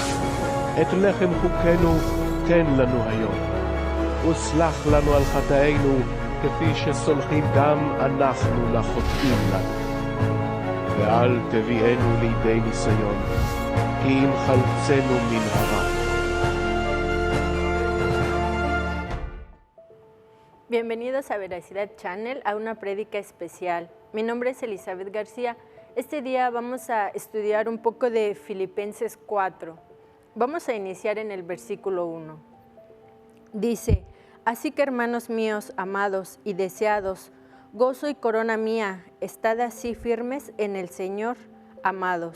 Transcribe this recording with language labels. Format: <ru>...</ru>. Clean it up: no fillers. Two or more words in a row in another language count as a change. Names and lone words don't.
<he>את לחם חוקנו תן לנו היום, וסלח לנו על חטאינו כפי שסולחים גם אנחנו לחוטאים לנו. ואל תביאנו לידי ניסיון, כי אם חלצנו מן הרע.</he> <es>Bienvenidos a Veracidad Channel, a una prédica especial. Mi nombre es Elizabeth García. Este día vamos a estudiar un poco de Filipenses 4. Vamos a iniciar en el versículo 1. Dice: así que, hermanos míos, amados y deseados, gozo y corona mía, estad así firmes en el Señor, amados.</es>